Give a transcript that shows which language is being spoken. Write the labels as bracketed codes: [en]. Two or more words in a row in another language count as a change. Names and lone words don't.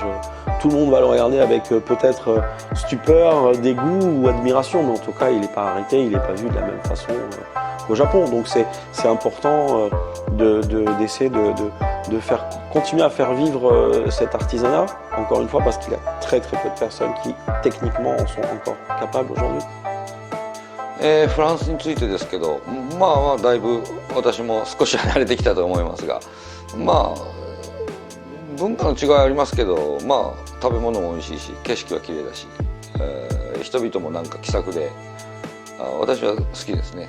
[fr] Tout le monde va le regarder avec peut-être stupeur, dégoût ou admiration, mais en tout cas, il n'est pas arrêté, il n'est pas vu de la même façon qu'au Japon. Donc c'est important d'essayer de faire continuer à faire vivre cet artisanat, encore une fois, parce qu'il y a très très peu de personnes qui, techniquement, en sont encore capables aujourd'hui. [ja] フランスについてですけど、まあまあだいぶ私も少し慣れてきたと思いますが、まあ文化の違いはありますけど、まあ食べ物も美味しいし、景色は綺麗だし、人々もなんか気さくで、私は好きですね。